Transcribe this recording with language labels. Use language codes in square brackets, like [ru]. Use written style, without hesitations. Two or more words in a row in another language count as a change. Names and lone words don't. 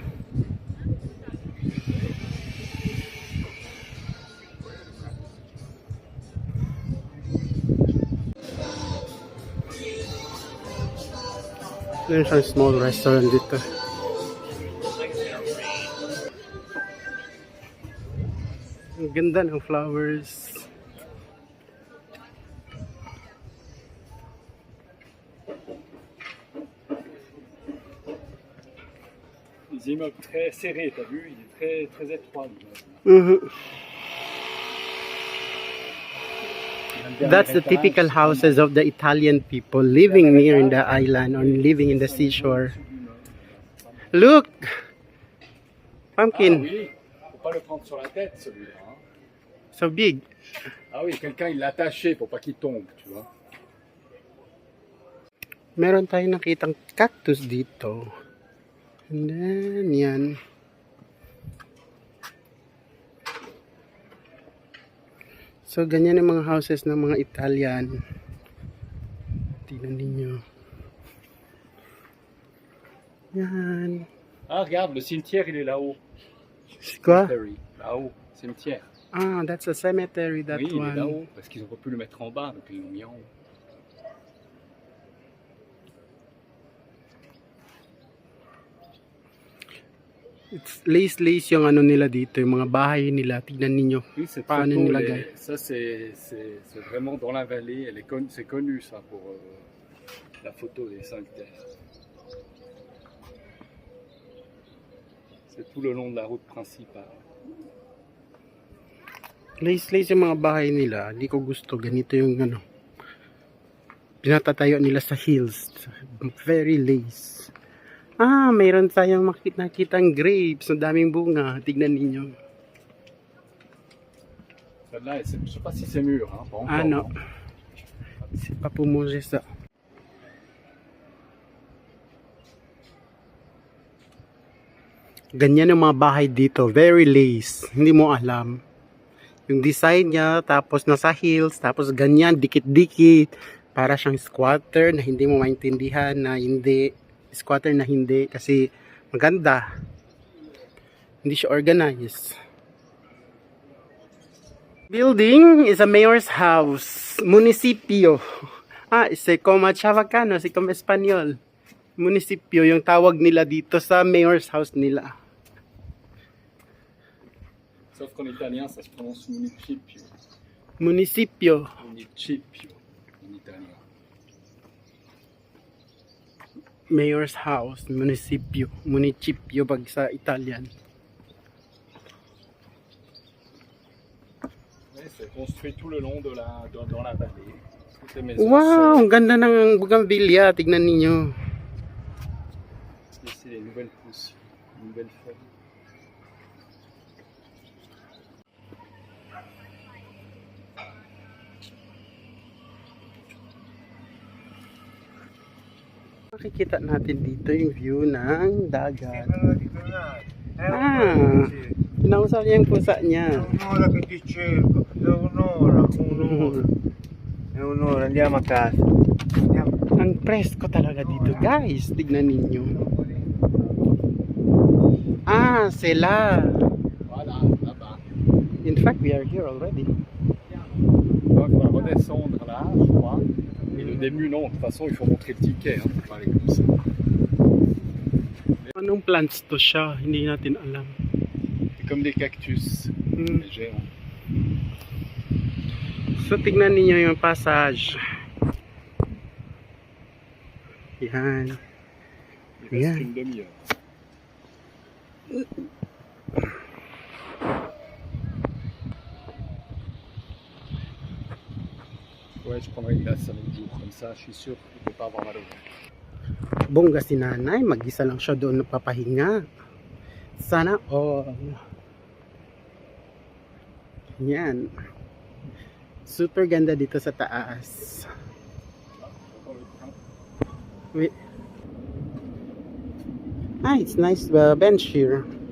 [tl] Meron siyang [en] small restaurant [tl] dito. Ang ganda ng flowers. [fr] Les immeubles très serrés, t'as vu? Il est très, très étroit. [en] That's the typical houses of the Italian people living near in the island or living in the seashore. Look! Pumpkin. [fr] Ah oui, faut pas le prendre sur la tête celui-là. Hein. [en] So big. [fr] Ah oui, quelqu'un il l'a attaché pour pas qu'il tombe, tu vois. [tl] Meron tayong nakitang cactus dito. [en] And then, yan. [tl] So, ganyan yung mga houses ng mga Italian. Tingnan ninyo. Yan. [fr] Ah, regarde, le cimetière il est là-haut. C'est quoi? Là-haut, cimetière. [en] Ah, that's a cemetery, that [fr] oui, [en] one. [fr] Il est là-haut, parce qu'ils n'ont pas pu le mettre en bas, donc ils l'ont mis en haut. [en] It's lace [tl] yung ano nila dito, yung mga bahay nila. Tignan ninyo. [fr] Oui, cette [tl] paano [fr] photo, [tl] nilagay. [fr] Ça c'est vraiment dans la vallée. C'est connu ça pour la photo des 5 terres. C'est tout le long de la route principale. [tl] Lace yung mga bahay nila. Hindi ko gusto. Ganito yung ano. pinatatayo nila sa hills. [en] Very lace. [tl] Mayroon tayong nakitang grapes. Ang daming bunga. Tignan ninyo. [fr] Celle-là, je sais pas si c'est mûr, hein, pas encore. Non. C'est pas pour manger ça. [tl] Ganyan ang mga bahay dito. [en] Very lace. [tl] Hindi mo alam. Yung design niya, tapos nasa hills, tapos ganyan, dikit-dikit. Para siyang squatter na hindi mo maintindihan na hindi. Squatter na hindi kasi maganda. Hindi siya [en] organized. Building is a mayor's house. [tl] Munisipyo. [es] Se como chavacano, se como espanyol. [tl] Munisipyo yung tawag nila dito sa [en] mayor's house [tl] nila. [fr] Sauf qu'en italien, ça se prononce municipio. [tl] Munisipyo. [fr] Municipio, en italien. [en] Mayor's house, munisipyo. [tl] Municipio pag sa Italian. [fr] C'est construit tout le long de dans la vallée. Toutes les maisons. [tl] Wow, ang ganda ng bougainvillea. Tignan ninyo. [fr] Ici, les nouvelles pousses, les nouvelles feuilles. [tl] Makikita natin dito yung view ng dagat. Pinausap niya yung pusa niya. [it] Un'ora che ti cerco, da un'ora. È un'ora, andiamo a casa. Andiamo. [tl] Ang presko talaga dito, guys. Tignan ninyo. Sela. [fr] Voilà, là-bas. [en] In fact, we are here already. [fr] Donc, on va redescendre là, je crois. Et le début, non, de toute façon, il faut montrer le ticket hein, pour parler comme ça. [tl] Anong plants to siya? Hindi natin alam. [fr] C'est comme des cactus, des géants. [tl] So, tignan ninyo yung passage. Yan. [fr] Il reste une demi-heure. Ouais, je prendrai une glace à l'autre jour, comme ça, je suis sûr qu'il ne peut pas avoir mal au ventre. [tl] Bongga si nanay, mag-isa lang siya doon nagpapahinga. Sana all. Yan. Super ganda dito sa taas. [en] Wait. It's nice bench here.